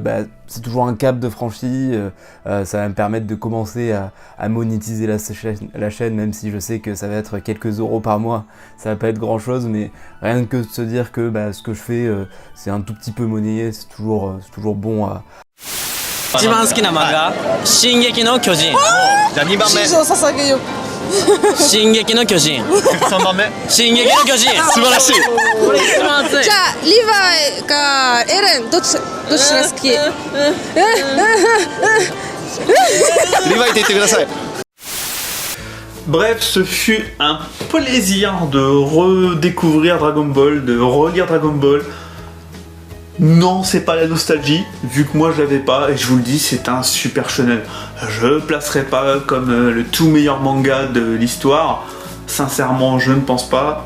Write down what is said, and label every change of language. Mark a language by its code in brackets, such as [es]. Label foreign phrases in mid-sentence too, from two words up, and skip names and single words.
[fr] c'est toujours un cap de franchi, ça va me permettre de commencer à monétiser la chaîne, même si je sais que ça va être quelques euros par mois, ça va pas être grand chose, mais rien que de se dire que ce que je fais, c'est un tout petit peu monnayé, c'est toujours bon à... [ja] 一番好きな漫画「進撃の巨人」じゃあ2番目「進撃の巨人」3番目「進撃の巨人」素晴らしいこれ一番熱いじゃあリヴァイかエレンどっちが好きリヴァイって言ってください [fr] Bref, ce fut un plaisir de redécouvrir Dragon Ball, de relire Dragon Ball. Non, c'est pas la nostalgie, vu que moi je l'avais pas, et je vous le dis, c'est un super shonen. Je le placerai pas comme le tout meilleur manga de l'histoire, sincèrement je ne pense pas.